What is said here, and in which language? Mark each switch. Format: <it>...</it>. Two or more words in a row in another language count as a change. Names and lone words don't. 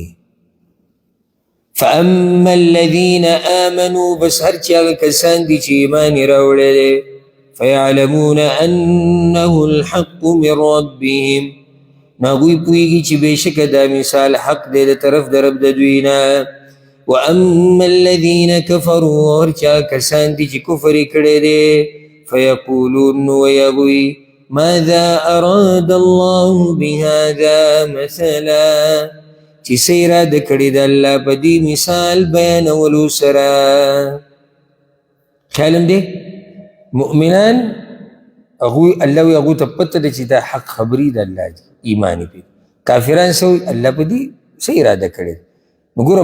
<ar>فاما الذین آمنوا</ar> <ps>بس هر چې هغه کسان دي چې ایمان یې راوړی دی</ps> <ar>فیعلمون انه الحق من ربهم</ar> <ps>نو هغوی پوهېږي چې بېشکه دا مثال حق دی د طرف د رب د دوی نه</ps> <ar>واما الذین کفروا</ar> <ps>هر چې هغه کسان دي چې کفر یې کړی دی فیقولون نو وایي هغوی</ps> <ar>ماذا اراد الله بهذا مثلا</ar> <ps>چې څه اراده کړې ده الله په دې مثال بیانولو سره خیال هم دی مؤمنان هغوی الله وایي هغوی ته پته ده چې دا حق خبري د الله دي ایمان یې پرې کافران څه وایي الله په دې څه اراده کړې ده نو ګوره</ps>